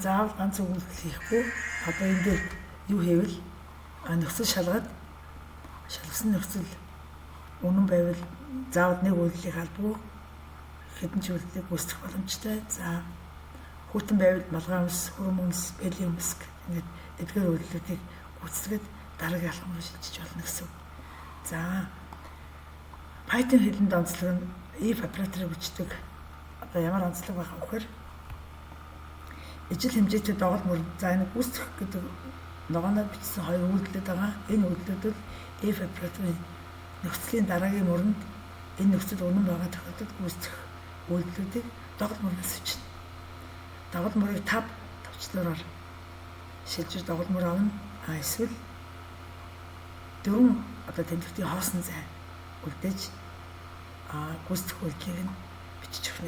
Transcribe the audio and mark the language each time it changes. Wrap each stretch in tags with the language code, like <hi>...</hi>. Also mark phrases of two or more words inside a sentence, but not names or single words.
<mn>Заавал ганц өгүүлбэл хийхгүй одоо энэ дээр юу хийвэл нөхцөл шалгасан нөхцөл үнэн байвал заавал нэг үйлдэлийг халдгүй хэдэн ч үйлдэлийг гүйцэтгэх боломжтой. За хүйтэн байвал малгай өмс, хөрөм өмс, бэлийн өмс ингээд эдгээр үйлдэлүүдийг гүйцэтгээд дараагийн алхам руу шилжиж болно гэсэн үг. За Python хэлэнд онцлог нь</mn> <en>if operator-</en> <mn>ыг бичдэг. Одоо ямар онцлог байх вэ гэхээр ижил хэмжээтэй доголд мөр за энэ гүйцэтгэх гэдэг ногооноор бичсэн хоёр үйлдэлүүд байгаа. Энэ үйлдэлүүд бол</mn> <en>if operator-</en> <mn>ын нөхцөлийн дараагийн мөрөнд энэ нөхцөл үнэн байгаа тохиолдолд гүйцэтгэх үйлдэлүүдийг доголд мөрөөс бичнэ. Доголд мөрийг 5 товчлороор шилжиж доголд мөр авна. Эсвэл 4 одоо тэмдэгтийн хоосон зай үлдээж гүйцэтгэх үйлдэлийг нь бичиж өгнө.</mn>